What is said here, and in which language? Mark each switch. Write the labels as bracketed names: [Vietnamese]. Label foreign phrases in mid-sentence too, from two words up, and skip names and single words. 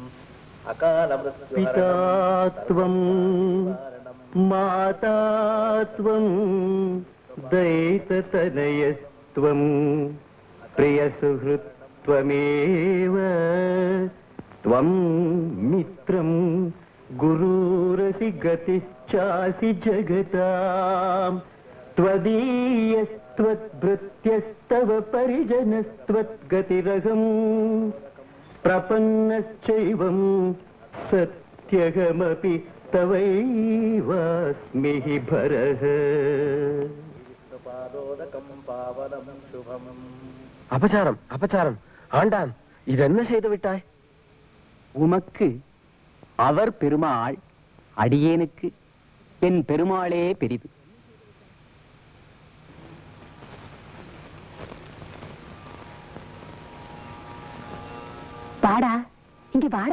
[Sanskrit] पितात्वं मातात्वं दैततनयस्त्वं प्रियसुहृत्वमेव त्वं मित्रं गुरुरसि गतिश्चासि जगताम् त्वदीयस्त्वद्भृत्यस्तव परिजनस्त्वद्गतिरहम् प्रपन्नश्चैवं सत्यगमपि तवैवास्मि हि भरः. [Tamil] அபச்சாரம் அபச்சாரம். ஆண்டான், இதென்ன செய்து விட்டாய்? உமக்கு அவர் பெருமாள், அடியேனுக்கு என் பெருமாளே பெரிது. வாடா, இங்க வாடா.